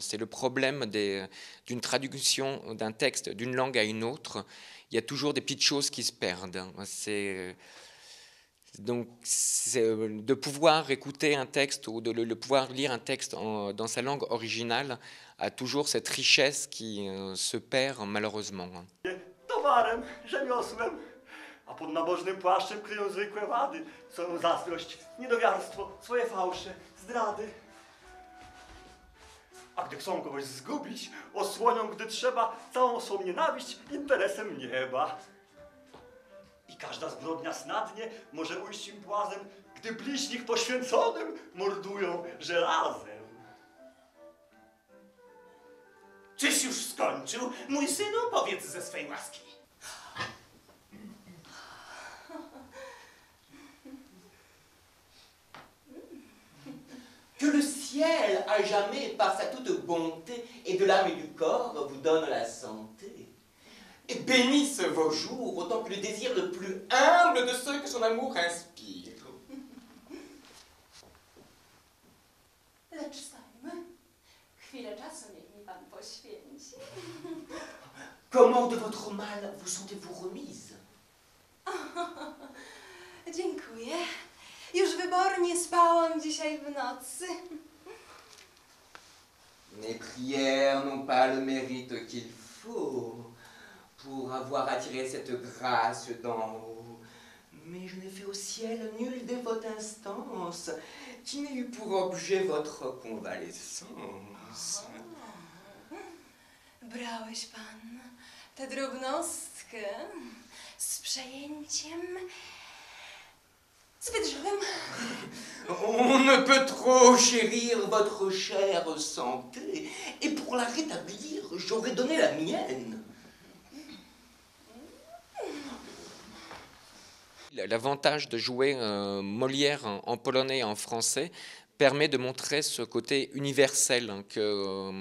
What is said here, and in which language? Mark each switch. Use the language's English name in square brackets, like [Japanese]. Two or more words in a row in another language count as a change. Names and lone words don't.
[French] C'est le problème d'une traduction d'un texte d'une langue à une autre. Il y a toujours des petites choses qui se perdent. Donc, de pouvoir écouter un texte ou de pouvoir lire un texte dans sa langue originale a toujours cette richesse qui se perd malheureusement. [Polish] Towarem, rzemiosłem, a pod nabożnym płaszczem kryją zwykłe wady, swoją zazdrość, niedowiarstwo, swoje fałsze, zdrady. A gdy chcą kogoś zgubić, osłonią, gdy trzeba, całą swą nienawiść interesem nieba. I każda zbrodnia snadnie może ujść im płazem, gdy bliźnich poświęconym mordują żelazem. Czyś już skończył, mój synu? Powiedz ze swej łaski. [French] Que le ciel, à jamais, par sa toute bonté, et de l'âme et du corps, vous donne la santé. Et bénisse vos jours autant que le désir le plus humble de ceux que son amour inspire. [Polish] Lecz stańmy. Chwilę czasu niech mi pan poświęci. [French] Comment de votre mal vous sentez-vous remise? [Polish] Dziękuję. Już wybornie spałam dzisiaj w nocy. [French] Mes prières n'ont pas le mérite qu'il faut pour avoir attiré cette grâce d'en haut. Mais je n'ai fait au ciel nulle dévote instance qui n'ait eu pour objet votre convalescence. [Polish] Brałeś pan tę drobnostkę z przejęciem zbyt żywym. [French] On ne peut trop chérir votre chère santé, et pour la rétablir, j'aurais donné la mienne. L'avantage de jouer Molière en polonais et en français permet de montrer ce côté universel, que